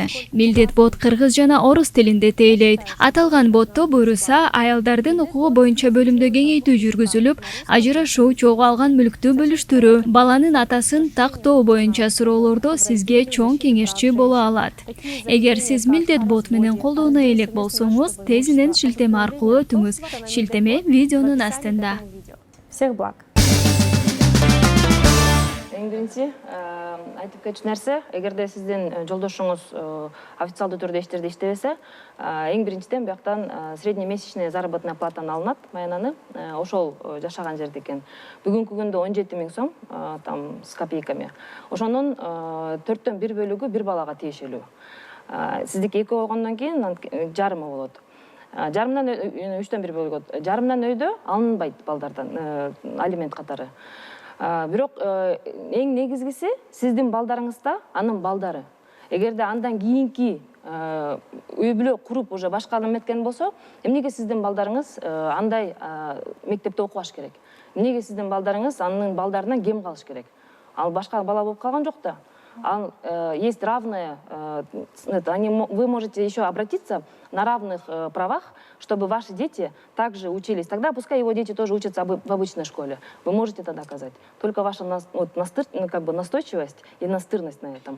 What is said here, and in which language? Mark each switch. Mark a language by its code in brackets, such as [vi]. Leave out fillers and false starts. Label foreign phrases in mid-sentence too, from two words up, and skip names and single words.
[ky] Милдет бот кыргыз жана орус тилинде тейлейт. Аталган ботто буйруса аялдардын укугу боюнча бөлүмдө кеңейтүү жүргүзүлүп, ажырашуу, чогуу алган мүлктү бөлүштүрүү, баланын атасын тактоо боюнча суроолордо сизге чоң кеңешчи боло алат. Эгер сиз Милдет бот менен колдоно элек болсоңуз, тезинен шилтеме аркылуу өтүңүз. Шилтеме видеонун астында. [ru] Всех благ! [ky] Эң биринчи айтып кетчү нерсе, эгерде сиздин жолдошуңуз официалдуу түрдө иштерде иштебесе, эң биринчиден бияктан [ru] среднемесячная заработная платаны [ky] алынат, маянаны, ошол жашаган жерде экен. Бүгүнкү күндө 17 000 сом, [ru] там с копейками. [ky] Ошонун 4төн 1 бөлүгү бир балага тиешелүү. Сиздики 2 болгондон кийин жарымы болот. Жарымдан 3төн 1 бөлүгү. Жарымдан өйдө алынбайт балдардан алимент катары. Бирок эң негизгиси сиздин балдарыңызда анын балдары. Эгерде андан кийинки үй бүлө куруп уже башка адам эткен болсо, эмнеге сиздин балдарыңыз андай мектепте окубаш керек? Эмнеге сиздин балдарыңыз анын балдарынан кем калыш керек? Ал башка бала болуп калган жок да. [ru] Есть равное, вы можете еще обратиться на равных правах, чтобы ваши дети также учились. Тогда пускай его дети тоже учатся в обычной школе. Вы можете это доказать. Только ваша настойчивость и настырность на этом.